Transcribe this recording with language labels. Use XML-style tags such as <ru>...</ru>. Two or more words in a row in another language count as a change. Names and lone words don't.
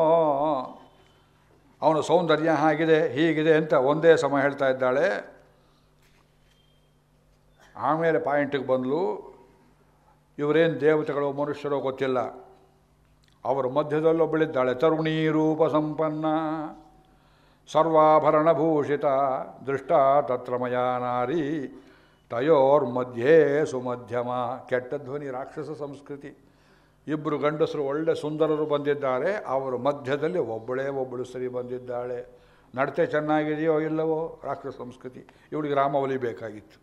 <kn>ಅವನ ಸೌಂದರ್ಯ ಹಾಗಿದೆ ಹೀಗಿದೆ ಅಂತ ಒಂದೇ ಸಮ ಹೇಳ್ತಾ ಇದ್ದಾಳೆ. ಆಮೇಲೆ ಪಾಯಿಂಟಿಗೆ ಬಂದಳು. ಇವರೇನು ದೇವತೆಗಳು ಮನುಷ್ಯರೋ ಗೊತ್ತಿಲ್ಲ. ಅವರ ಮಧ್ಯದಲ್ಲೊಬ್ಬಳಿದ್ದಾಳೆ.</kn> <sa>ತರುಣೀ ರೂಪ ಸಂಪನ್ನ ಸರ್ವಾಭರಣಭೂಷಿತ ದೃಷ್ಟ ತತ್ರ ಮಯಾ ನಾರಿ ತಯೋರ್ಮಧ್ಯೆ ಸುಮಧ್ಯಮ.</sa> <kn>ಕೆಟ್ಟ ಧ್ವನಿ, ರಾಕ್ಷಸ ಸಂಸ್ಕೃತಿ. ಇಬ್ಬರು ಗಂಡಸರು ಒಳ್ಳೆ ಸುಂದರರು ಬಂದಿದ್ದಾರೆ. ಅವರ ಮಧ್ಯದಲ್ಲಿ ಒಬ್ಬಳು ಸರಿ ಬಂದಿದ್ದಾಳೆ. ನಡತೆ ಚೆನ್ನಾಗಿದೆಯೋ ಇಲ್ಲವೋ? ರಾಕ್ಷಸ ಸಂಸ್ಕೃತಿ. ಇವಳಿಗೆ ರಾಮ ಒಲಿಬೇಕಾಗಿತ್ತು.</kn>